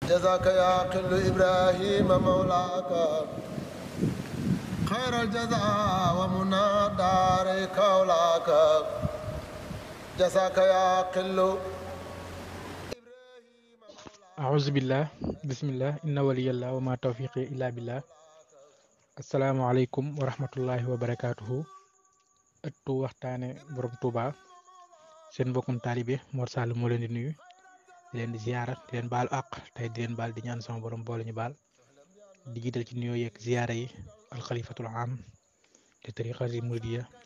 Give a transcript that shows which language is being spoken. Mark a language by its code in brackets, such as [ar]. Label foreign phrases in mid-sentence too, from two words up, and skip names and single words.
[ar] جزاك يا قل إبراهيم مولاك خير الجزاء ومنى دارك أولاك جزاك يا قل أعوذ بالله بسم الله إن ولي الله وما توفيقي إلا بالله السلام عليكم ورحمة الله وبركاته [wo] ëttu waxtaane borom Touba seen mbokkum taalibe Mor Sall moo leen di nuyu di leen di ziyaara di leen baalu àq tey di leen baal di ñaan sama borom boole ñu baal di jiital ci nuyoo yeeg ziyaara yi alxalifatul am te tariqati muridiya